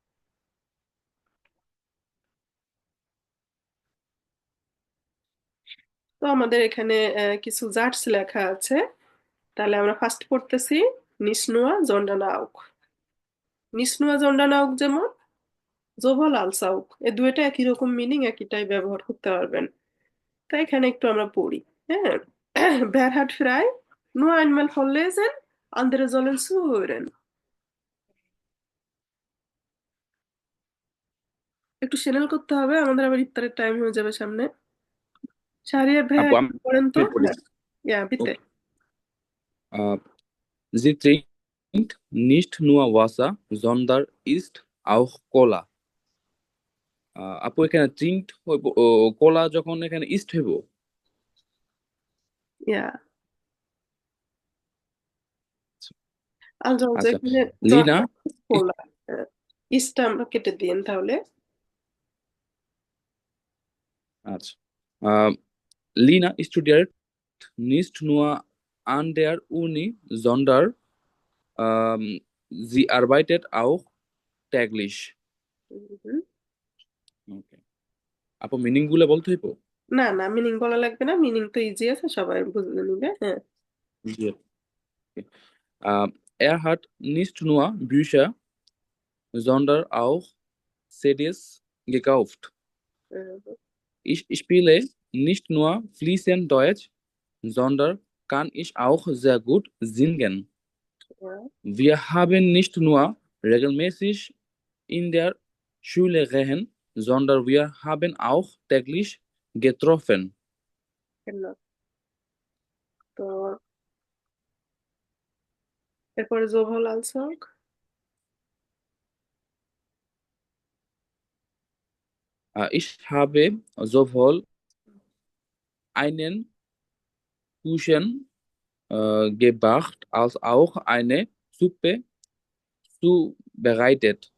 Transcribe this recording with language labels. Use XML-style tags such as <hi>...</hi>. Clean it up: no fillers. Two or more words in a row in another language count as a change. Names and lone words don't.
<bn>তো আমাদের এখানে কিছু জার্স লেখা আছে। তাহলে আমরা ফার্স্ট পড়তেছি</bn> <de>nicht nur sondern auch. nicht nur sondern auch</de> <bn>যেমন</bn> <de>sowohl als auch,</de> <bn>এই দুইটা একই রকম মিনিং, একইটাই ব্যবহার করতে পারবেন। তাই এখানে একটু আমরা পড়ি। হ্যাঁ,</bn> <de>wer hat frei? Nur einmal vorlesen, andere sollen zuhören.</de> <bn>একটু চ্যানেল করতে হবে, আমাদের আবার ইফতারের টাইম হয়ে যাবে সামনে। শাহরিয়ার ভাইয়া আপু আমি একটু পড়েন তো। পড়ি। হ্যাঁ,</bn> <de>ja bitte.</de> <bn>ওকে।</bn> <de>Sie trinkt nicht nur Wasser, sondern isst auch Cola.</de> <bn>আপু এখানে ট্রিঙ্কড হইব, কোলা যখন এখানে ইস্ট হইব।</bn> <de>ja also</de> <bn>আচ্ছা, যেখানে লিনা বলা, ইসটা আমরা কেটে দিন তাহলে। আচ্ছা,</bn> <de>Lina studiert nicht nur an der Uni, sondern sie arbeitet auch täglich. হুম।</de> <bn>Okay. আপু মিনিং গুলো বলতে হইব? না না, মিনিং বলা লাগবে না, মিনিং তো ইজি আছে, সবাই বুঝে নিবে। হ্যাঁ, জি। Okay.</bn> <de>hat nicht nur Bücher, sondern auch CDs gekauft. Ich spiele nicht nur fließend Deutsch, sondern kann ich auch sehr gut singen. Wir haben nicht nur regelmäßig in der Schule gehen, sondern wir haben auch täglich getroffen.</de> <bn>তো এরপরে</bn> <de>sowohl als auch. Ich habe sowohl einen Kuchen gebracht als auch eine Suppe zubereitet.</de>